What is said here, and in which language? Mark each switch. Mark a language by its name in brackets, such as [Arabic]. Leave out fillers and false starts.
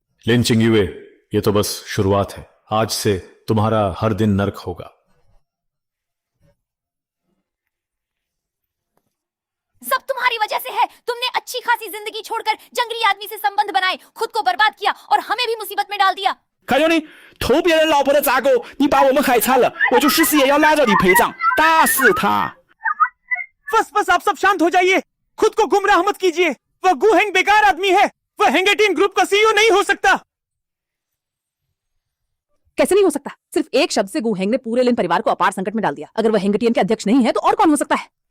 [Hindi] लिन चिंगयुए, ये तो बस शुरुआत है। आज से तुम्हारा हर दिन नर्क होगा। सब तुम्हारी वजह से है। तुमने अच्छी खासी जिंदगी छोड़कर जंगली आदमी से संबंध बनाए, खुद को बर्बाद किया और हमें भी मुसीबत में डाल दिया। [Chinese] 卡尤尼，偷别人老婆的杂狗，你把我们害惨了，我就誓死也要拉着你陪葬，打死他！ [Hindi] बस आप सब शांत हो जाइए, खुद को गुमराह मत कीजिए। वह गुहेंग बेकार आदमी है, वह हेंगटियन ग्रुप का सीईओ नहीं हो सकता। कैसे नहीं हो सकता? सिर्फ एक शब्द से गुहेंग ने पूरे लिन परिवार को अपार संकट में डाल दिया। अगर वह हेंगटियन के अध्यक्ष नहीं है तो और कौन हो सकता है?